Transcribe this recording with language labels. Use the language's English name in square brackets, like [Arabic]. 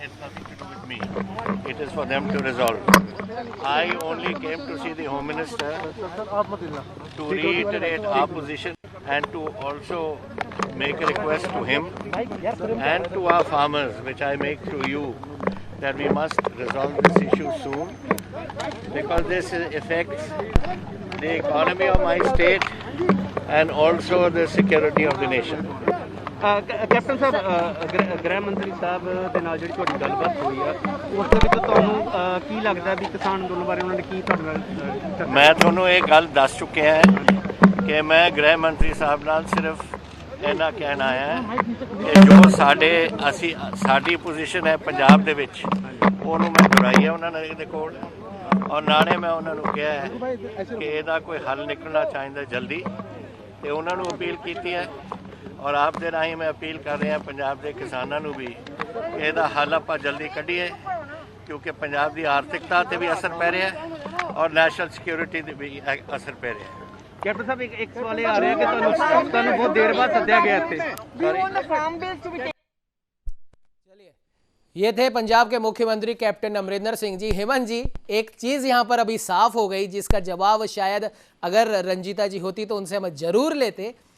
[English] It's nothing to do with me. It is for them to resolve. I only came to see the Home Minister to reiterate our position and to also make a request to him and to our farmers, which I make to you, that we must resolve this issue soon because this affects the economy of my state and also the security of the nation. [Punjabi] Captain ਸਾਹਿਬ, ਗ੍ਰਹਿ ਮੰਤਰੀ ਸਾਹਿਬ ਦੇ ਨਾਲ ਜਿਹੜੀ ਤੁਹਾਡੀ ਗੱਲਬਾਤ ਹੋਈ ਆ ਉਸ ਦੇ ਵਿੱਚ ਤੁਹਾਨੂੰ ਕੀ ਲੱਗਦਾ ਵੀ ਕਿਸਾਨ ਅੰਦੋਲਨ ਬਾਰੇ ਉਹਨਾਂ ਨੇ ਕੀ ਤੁਹਾਡੇ ਨਾਲ? ਮੈਂ ਤੁਹਾਨੂੰ ਇਹ ਗੱਲ ਦੱਸ ਚੁੱਕਿਆ ਹੈ ਕਿ ਮੈਂ ਗ੍ਰਹਿ ਮੰਤਰੀ ਸਾਹਿਬ ਨਾਲ ਸਿਰਫ ਇਹਨਾਂ ਕਹਿਣਾ ਹੈ ਕਿ ਜੋ ਸਾਡੀ ਪੋਜੀਸ਼ਨ ਹੈ ਪੰਜਾਬ ਦੇ ਵਿੱਚ ਉਹਨੂੰ ਮੈਂ ਦੁਹਰਾਈ ਹੈ ਉਹਨਾਂ ਦੇ ਕੋਲ ਔਰ ਨਾਲੇ ਮੈਂ ਉਹਨਾਂ ਨੂੰ ਕਿਹਾ ਹੈ ਕਿ ਇਹਦਾ ਕੋਈ ਹੱਲ ਨਿਕਲਣਾ ਚਾਹੀਦਾ ਜਲਦੀ ਤੇ ਉਹਨਾਂ ਨੂੰ ਅਪੀਲ ਕੀਤੀ ਹੈ ਔਰ ਆਪ ਦੇ ਰਾਹੀਂ ਮੈਂ ਅਪੀਲ ਕਰ ਰਿਹਾ ਪੰਜਾਬ ਦੇ ਕਿਸਾਨਾਂ ਨੂੰ ਵੀ ਇਹਦਾ ਹੱਲ ਆਪਾਂ ਜਲਦੀ ਕੱਢੀਏ ਕਿਉਂਕਿ ਪੰਜਾਬ ਦੀ ਆਰਥਿਕਤਾ ਤੇ ਵੀ ਅਸਰ ਪੈ ਰਿਹਾ ਹੈ ਔਰ ਨੈਸ਼ਨਲ ਸਿਕਿਉਰਿਟੀ ਤੇ ਵੀ ਅਸਰ ਪੈ ਰਿਹਾ ਹੈ। [Hindi] कैप्टन साहब एक सवाल ये आ रहा है कि [Punjabi] ਤੁਹਾਨੂੰ [Hindi] बहुत देर बाद सद्या गया थे। चलिए, ये थे पंजाब के मुख्यमंत्री कैप्टन अमरिंदर सिंह जी। हेमंत जी, एक चीज यहां पर अभी साफ हो गई जिसका जवाब शायद अगर रंजीता जी होती तो उनसे हम जरूर लेते।